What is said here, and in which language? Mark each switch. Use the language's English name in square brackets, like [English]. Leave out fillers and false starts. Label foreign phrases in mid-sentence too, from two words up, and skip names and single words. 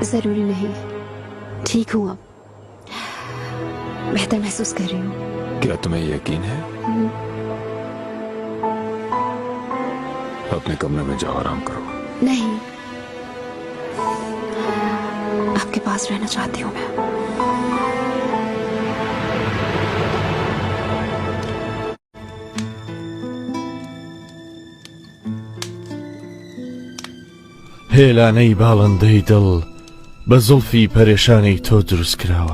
[Hindi] जरूरी नहीं, ठीक हूँ अब, बेहतर महसूस कर रही हूँ। क्या तुम्हें यकीन है? अपने कमरे में जाओ, आराम करो। नहीं, आपके पास रहना चाहती हूँ मैं। [Central Kurdish] هێلانەی باڵندەی دڵ بە زوڵفی پەرێشانەی تۆ دروست کراوە.